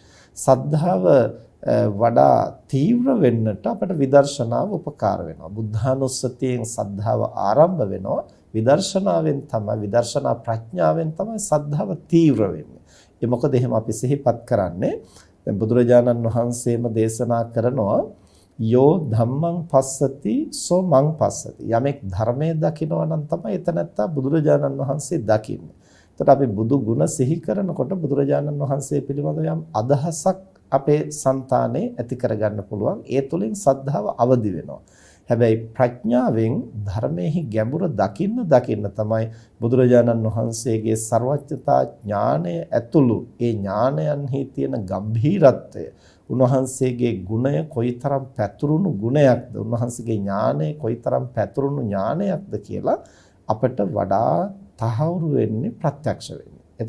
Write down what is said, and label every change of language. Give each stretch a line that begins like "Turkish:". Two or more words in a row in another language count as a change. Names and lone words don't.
Sinhala: සද්ධාව වඩා තීව්‍ර වෙන්නට අපට විදර්ශනාව උපකාර වෙනවා. බුද්ධානුස්සතියෙන් සද්ධාව ආරම්භ වෙනවා. විදර්ශනාවෙන් තමයි විදර්ශනා ප්‍රඥාවෙන් තමයි සද්ධාව තීව්‍ර වෙන්නේ. ඒ මොකද එහෙම අපි සිහිපත් කරන්නේ දැන් බුදුරජාණන් වහන්සේම දේශනා කරනවා
Pali: යෝ ධම්මං පස්සති සෝ මං පස්සති.
Sinhala: යමෙක් ධර්මයේ දකිනවා නම් තමයි එතනත්තා බුදුරජාණන් වහන්සේ දකින්නේ. එතකොට අපි බුදු ගුණ සිහි කරනකොට බුදුරජාණන් වහන්සේ පිළිබඳව යම් අදහසක් අපේ సంతානේ ඇති කරගන්න පුළුවන්. ඒ තුලින් සද්ධාව අවදි වෙනවා. හැබැයි ප්‍රඥාවෙන් ධර්මයේ ගැඹුර දකින්න තමයි බුදුරජාණන් වහන්සේගේ ਸਰවඥතා ඥානය ඇතුළු ඒ ඥානයන්හි තියෙන ගැඹීරත්වය, උන්වහන්සේගේ ගුණය කොයිතරම් පැතුරුණු ගුණයක්ද, උන්වහන්සේගේ ඥානය කොයිතරම් පැතුරුණු ඥානයක්ද කියලා අපට වඩා තහවුරු වෙන්නේ, ප්‍රත්‍යක්ෂ වෙන්නේ.